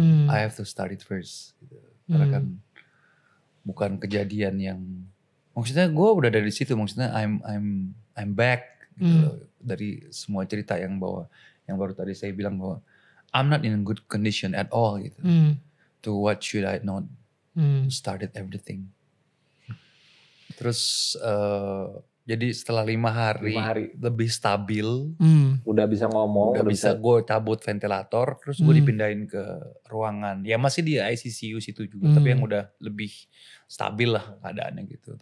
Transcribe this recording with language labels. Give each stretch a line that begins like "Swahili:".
English: I have to start it first
Indonesian: gitu. Karena kan bukan kejadian yang, maksudnya gue udah dari situ, maksudnya
English: I'm back
Indonesian: gitu dari semua cerita yang baru tadi saya bilang bahwa
English: I'm not in a good condition at all
Indonesian: gitu.
English: To what should I not started everything.
Indonesian: Terus jadi setelah 5 hari lebih stabil, udah bisa ngomong, udah bisa gue cabut ventilator, terus gue dipindahin ke ruangan, ya masih di ICU situ juga, tapi yang udah lebih stabil lah keadaannya gitu.